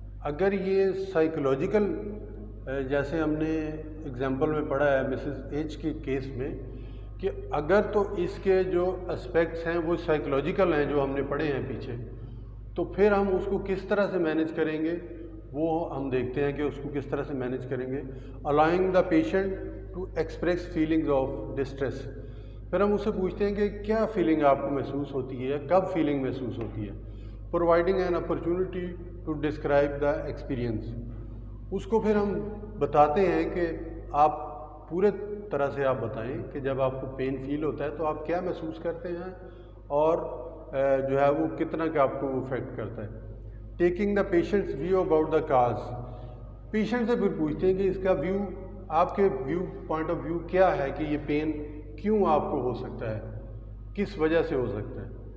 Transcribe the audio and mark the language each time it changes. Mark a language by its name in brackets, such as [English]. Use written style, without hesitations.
[Urdu] اگر یہ سائیکولوجیکل جیسے ہم نے اگزامپل میں پڑھا ہے مسز ایچ کے کیس میں کہ اگر تو اس کے جو اسپیکٹس ہیں وہ سائیکولوجیکل ہیں جو ہم نے پڑھے ہیں پیچھے، تو پھر ہم اس کو کس طرح سے مینیج کریں گے وہ ہم دیکھتے ہیں کہ اس کو کس طرح سے مینیج کریں گے. [English] allowing the patient to express feelings of distress. [Urdu] پھر ہم اس سے پوچھتے ہیں کہ کیا فیلنگ آپ کو محسوس ہوتی ہے، کب فیلنگ محسوس ہوتی ہے. [English] Providing an opportunity to describe the experience. [Urdu] اس کو پھر ہم بتاتے ہیں کہ آپ پورے طرح سے آپ بتائیں کہ جب آپ کو پین فیل ہوتا ہے تو آپ کیا محسوس کرتے ہیں اور جو ہے وہ کتنا کہ آپ کو افیکٹ کرتا ہے. [English] Taking the patient's view about the cause. [Urdu] Patient سے پھر پوچھتے ہیں کہ اس کا ویو، آپ کے پوائنٹ آف ویو کیا ہے کہ یہ پین کیوں آپ کو ہو سکتا ہے، کس وجہ سے ہو سکتا ہے.